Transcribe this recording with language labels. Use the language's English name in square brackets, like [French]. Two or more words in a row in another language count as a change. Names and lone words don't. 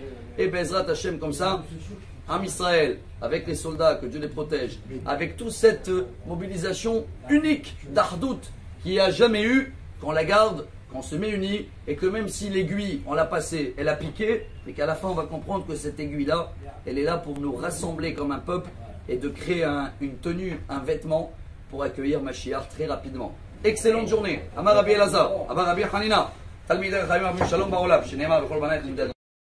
[French] Et [Hebrew] בעזרת השם, [French] comme ça, [Hebrew] עם ישראל, [French] avec les soldats, que Dieu les protège, avec toute cette mobilisation unique d'Ardout qu'il n'y a jamais eu, qu'on la garde, qu'on se met unis, et que même si l'aiguille, on l'a passée, elle a piqué, mais qu'à la fin on va comprendre que cette aiguille-là, elle est là pour nous rassembler comme un peuple et de créer une tenue, un vêtement pour accueillir Mashiach très rapidement. Excellente journée. [Hebrew] אמר רבי אלעזר, אמר רבי חנינא, תלמידי חכמים שלום בעולם, שנאמר בכל בנייך